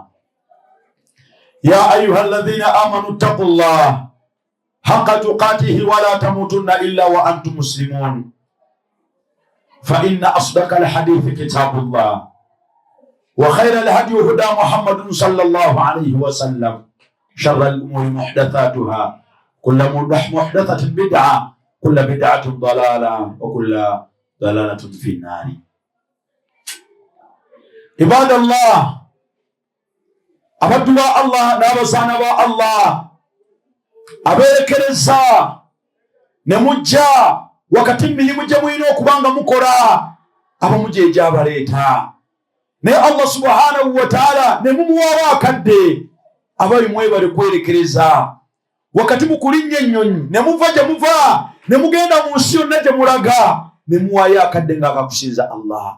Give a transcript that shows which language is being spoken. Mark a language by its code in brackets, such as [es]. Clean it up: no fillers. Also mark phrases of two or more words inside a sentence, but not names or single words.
[ar] يا أيها الذين آمنوا اتقوا الله حق تقاته ولا تموتن إلا وأنتم مسلمون، فإن أصدق الحديث كتاب الله وخير الهدي هدى محمد صلى الله عليه وسلم، شر الأمور محدثاتها، كل محدثة بدعة، كل بدعة ضلالة، وكل ضلالة في النار. عباد الله، [lg] abadduwa Allah n'abazaana ba Allah abeerekereza ne mujja wakati mirimu gye mulina okubanga mukola abamu gye gyabaleeta, naye [ar] الله سبحانه وتعالى [lg] ne mumuwaawo akadde abali mwebale kwerekereza wakati mukulinnya ennyonyi ne muva gye muva ne mugenda mu nsi yonna gye mulaga ne muwaayo akadde ng'akakusinza Allah.